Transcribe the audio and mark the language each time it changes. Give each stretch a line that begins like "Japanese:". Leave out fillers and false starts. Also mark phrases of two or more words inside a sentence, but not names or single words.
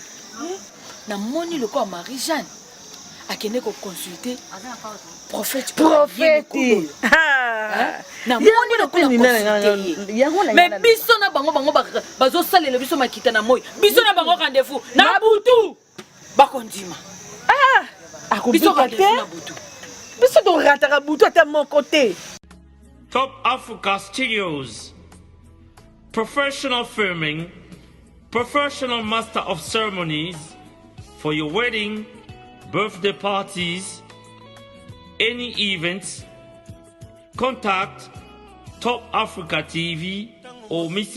Lingala: namoni lokola marie-jean akende koconsulte prophète namoni lokola mais biso na bango bazosalela biso makita na moi biso na bango rendez-vous na butu bakondima biso torataka butu ata moko te.
English: Top Africa Studios. Professional filming, professional master of ceremonies for your wedding, birthday parties, any events. Contact Top Africa TV or Mr.